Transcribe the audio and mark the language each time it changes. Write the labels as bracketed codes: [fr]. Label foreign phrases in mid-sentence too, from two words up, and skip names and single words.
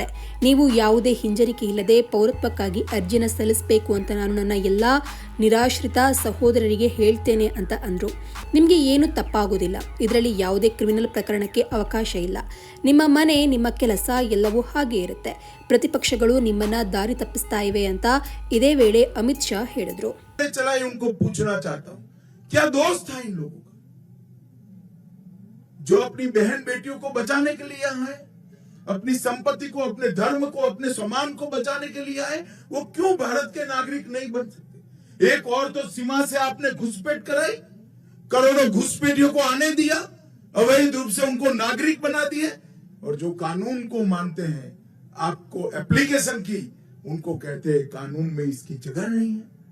[kn] ನೀವು ಯಾವುದೇ ಹಿಂಜರಿಕೆ ಇಲ್ಲದೆ ಪೌರತ್ವಕ್ಕಾಗಿ ಅರ್ಜಿನ ಸಲ್ಲಿಸಬೇಕು ಅಂತ ನಾನು ನನ್ನ ಎಲ್ಲ ನಿರಾಶ್ರಿತ ಸಹೋದರರಿಗೆ ಹೇಳ್ತೇನೆ ಅಂತ ಅಂದರು. ನಿಮಗೆ ಏನು ತಪ್ಪಾಗೋದಿಲ್ಲ. ಇದರಲ್ಲಿ ಯಾವುದೇ ಕ್ರಿಮಿನಲ್ ಪ್ರಕರಣಕ್ಕೆ ಅವಕಾಶ ಇಲ್ಲ. ನಿಮ್ಮ ಮನೆ, ನಿಮ್ಮ ಕೆಲಸ ಎಲ್ಲವೂ ಹಾಗೆ ಇರುತ್ತೆ. ಪ್ರತಿಪಕ್ಷಗಳು ನಿಮ್ಮನ್ನ ದಾರಿ ತಪ್ಪಿಸ್ತಾ ಇವೆ ಅಂತ ಇದೇ ವೇಳೆ ಅಮಿತ್ ಶಾ ಹೇಳಿದರು. [hi] जो अपनी बहन बेटियों को बचाने के लिए आए, अपनी संपत्ति को, अपने धर्म को, अपने सम्मान को बचाने के लिए आए, वो क्यों भारत के नागरिक नहीं बन सकते? एक और तो सीमा से आपने घुसपैठ कराई, करोड़ों घुसपैठियों को आने दिया, अवैध रूप से उनको नागरिक बना दिए, और जो कानून को मानते हैं, आपको एप्लीकेशन की, उनको कहते हैं कानून में इसकी जगह नहीं है।